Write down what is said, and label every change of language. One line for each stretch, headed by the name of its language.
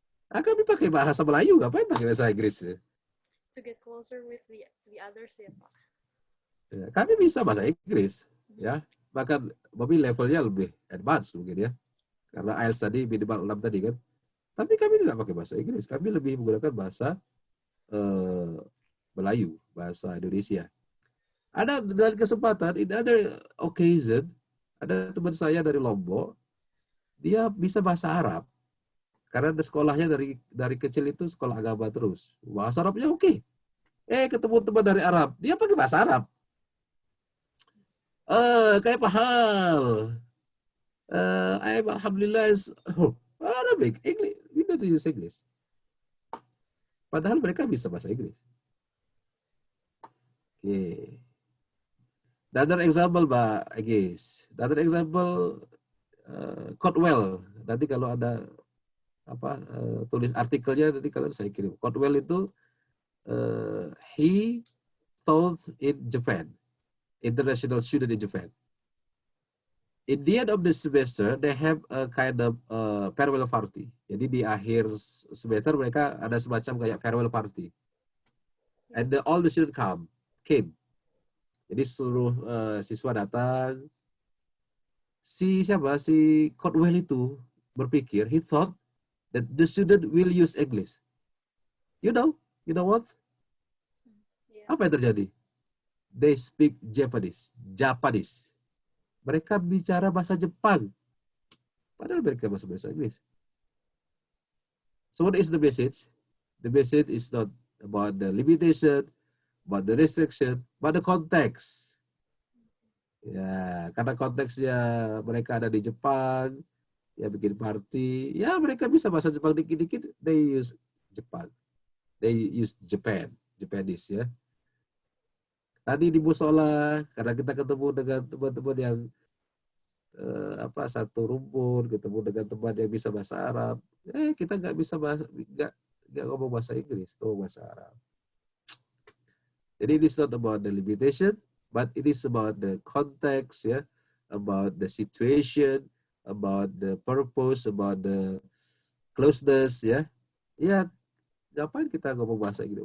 Indonesian: Kami pakai bahasa Melayu, ngapain pakai bahasa Inggris ya?
English: To get closer with the others ya, Pak.
Indonesian: Ya, kami bisa bahasa Inggris, ya. Bahkan mobil levelnya lebih advance mungkin ya. Karena IELTS tadi minimal 6 tadi kan. Tapi kami tidak pakai bahasa Inggris, kami lebih menggunakan bahasa Melayu, bahasa Indonesia. Ada dalam kesempatan,
English: in other occasion,
Indonesian: ada teman saya dari Lombok, dia bisa bahasa Arab. Karena sekolahnya dari kecil itu sekolah agama terus. Bahasa Arabnya oke. Ketemu teman dari Arab, dia pakai bahasa Arab. Kayak pahal.
English: Alhamdulillah Arabic, English, we don't use English.
Indonesian: Padahal mereka bisa bahasa Inggris.
English: Okay. Another example, Mbak Agis. Another example,
Indonesian: Codewell. Nanti kalau ada tulis artikelnya, nanti kalau saya kirim.
English: Codewell itu he taught in Japan, international student in Japan. In the end of the semester, they have a kind of farewell party.
Indonesian: Jadi di akhir semester mereka ada semacam kayak farewell party.
English: And all the students came.
Indonesian: Jadi seluruh siswa datang. Si Codewell itu berpikir,
English: he thought that the student will use English. You know what?
Indonesian: Apa yang terjadi?
English: They speak Japanese.
Indonesian: Mereka bicara bahasa Jepang. Padahal mereka bahasa Inggris.
English: So what is the message? The message is not about the limitation, about the restriction, but the context.
Indonesian: Ya, karena konteksnya mereka ada di Jepang, ya bikin party, ya mereka bisa bahasa Jepang dikit-dikit, they use Jepang.
English: They use Japanese
Indonesian: ya. Tadi di musola, karena kita ketemu dengan teman-teman yang satu rumpun, ketemu dengan teman yang bisa bahasa Arab, kita nggak ngomong bahasa Inggris, ngomong bahasa Arab.
English: Jadi it is not about the limitation, but it is about the context, ya, about the situation, about the purpose, about the closeness, ya.
Indonesian: Ya, ngapain kita ngomong bahasa Inggris?